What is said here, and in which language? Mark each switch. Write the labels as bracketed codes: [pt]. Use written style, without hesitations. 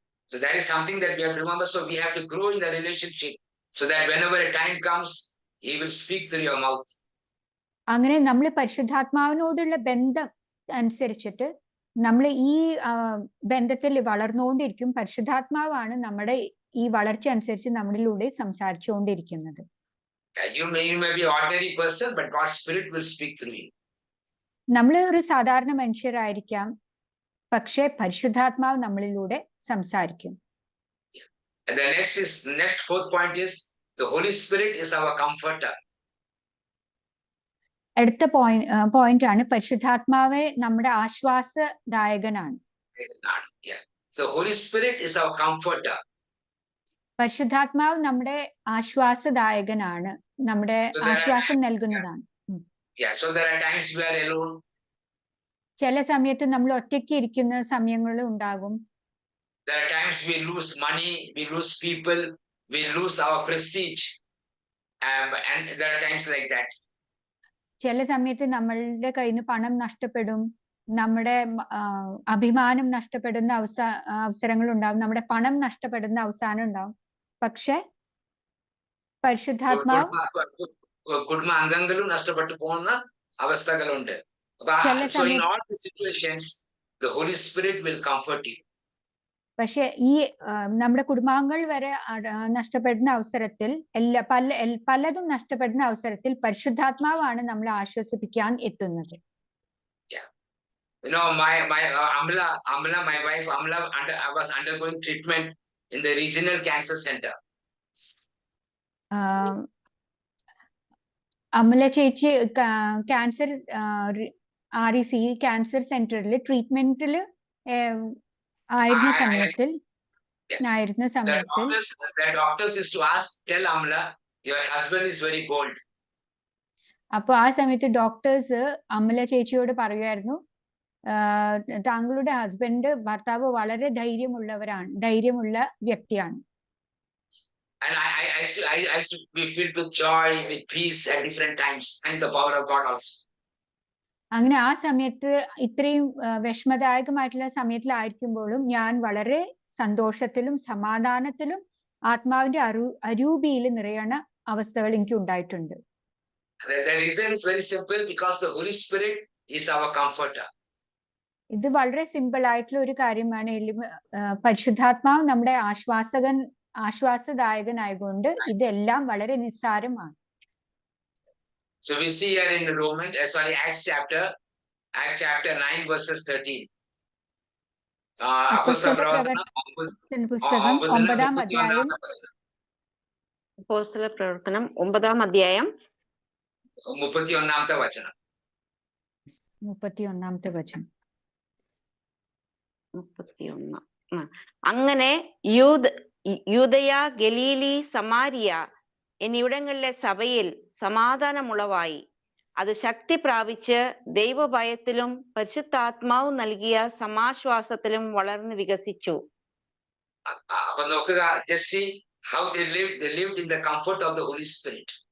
[en] So that is something that we have to remember. So we have to grow in the relationship so that whenever a time comes, He will speak through your mouth. [ml] അങ്ങനെ നമ്മൾ പരിശുദ്ധാത്മാവിനോടുള്ള ബന്ധം അനുസരിച്ചിട്ട് നമ്മൾ ഈ ബന്ധത്തിൽ വളർന്നുകൊണ്ടിരിക്കും. പരിശുദ്ധാത്മാവാണ് നമ്മുടെ ഈ വളർച്ച അനുസരിച്ച് നമ്മളിലൂടെ സംസാരിച്ചുകൊണ്ടിരിക്കുന്നത്. [en] You may be an ordinary person, but God's Spirit will speak through you. [ml] നമ്മൾ ഒരു സാധാരണ മനുഷ്യരായിരിക്കാം, പക്ഷേ പരിശുദ്ധാത്മാവ് നമ്മളിലൂടെ സംസാരിക്കും. [en] And the next fourth point is the Holy Spirit is our comforter. [ml] അടുത്ത പോയിന്റ് ആണ് പരിശുദ്ധാത്മാവെ നമ്മുടെ ആശ്വാസദായകനാണ്. [en] Yeah. So Holy Spirit is our comforter. [ml] പരിശുദ്ധാത്മാവ് നമ്മുടെ ആശ്വാസദായകനാണ്, നമ്മുടെ [en] So there are [ml] ആശ്വാസം [en] times- [ml] നൽകുന്നതാണ്. [en] Yeah, so there are times we are alone. [ml] ചില സമയത്ത് നമ്മൾ ഒറ്റയ്ക്ക് ഇരിക്കുന്ന സമയങ്ങൾ ഉണ്ടാകും. [en] There are times we lose money, we lose people, we lose our prestige. And there are times like that. [ml] ചില സമയത്ത് നമ്മളുടെ കയ്യിൽ നിന്ന് പണം നഷ്ടപ്പെടും, നമ്മുടെ അഭിമാനം നഷ്ടപ്പെടുന്ന അവസരങ്ങൾ ഉണ്ടാവും, നമ്മുടെ പണം നഷ്ടപ്പെടുന്ന അവസാനം ഉണ്ടാവും. പക്ഷെ പരിശുദ്ധാത്മാവ് കുടുംബ അംഗങ്ങളും നഷ്ടപ്പെട്ടു പോകുന്ന അവസ്ഥകളുണ്ട്. [en] So in all the situations, the Holy Spirit will comfort you. [ml] പക്ഷെ ഈ നമ്മുടെ കുടുംബാംഗങ്ങൾ വരെ നഷ്ടപ്പെടുന്ന അവസരത്തിൽ പലതും നഷ്ടപ്പെടുന്ന അവസരത്തിൽ പരിശുദ്ധാത്മാവാണ് നമ്മളെ ആശ്വസിപ്പിക്കാൻ എത്തുന്നത്. [en] You know, my Amla, my wife Amla, I was undergoing treatment in the regional cancer center. [ml] Amala ചേച്ചി ക്യാൻസർ REC ക്യാൻസർ സെന്ററിൽ ട്രീറ്റ്മെന്റിൽ ആയിരുന്ന സമയത്തിൽ [en] the doctors used to ask, tell Amla, your husband is very bold. [ml] അപ്പൊ ആ സമയത്ത് doctors Amala ചേച്ചിയോട് പറയുമായിരുന്നു, താങ്കളുടെ ഭർത്താവ് വളരെ ധൈര്യമുള്ള വ്യക്തിയാണ്. [en] And I used to be filled with joy, with peace at different times, and the power of God also. [ml] അങ്ങനെ ആ സമയത്ത് ഇത്രയും വിഷമദായകമായിട്ടുള്ള സമയത്തിലായിരിക്കുമ്പോഴും ഞാൻ വളരെ സന്തോഷത്തിലും സമാധാനത്തിലും ആത്മാവിന്റെ അരൂപിയിൽ നിറയണ അവസ്ഥകൾ എനിക്ക് ഉണ്ടായിട്ടുണ്ട്. [en] The reason is very simple, because the Holy Spirit is our comforter. [ml] ഇത് വളരെ സിമ്പിൾ ആയിട്ടുള്ള ഒരു കാര്യമാണ്. പരിശുദ്ധാത്മാവ് നമ്മുടെ ആശ്വാസദായകനായതുകൊണ്ട് ഇതെല്ലാം വളരെ നിസ്സാരമാണ്. [en] So we see here in Acts chapter 9 verses 13. [ml] പുസ്തകം 9-ാം അധ്യായം. അപ്പോസ്തല പ്രവർത്തനം 9-ാം അധ്യായം 31-ാമത്തെ വചനം. 31-ാമത്തെ വചനം. 31. അങ്ങനെ യൂദയ, ഗലീലി, സമാരിയ എന്നിവിടങ്ങളിലെ സഭയിൽ സമാധാനമുളവായി. അത് ശക്തി പ്രാപിച്ച് ദൈവഭയത്തിലും പരിശുദ്ധാത്മാവ് നൽകിയ സമാശ്വാസത്തിലും വളർന്നു വികസിച്ചു. അപ്പൊ നോക്കുക, [en] just see how they lived in the comfort of the Holy Spirit.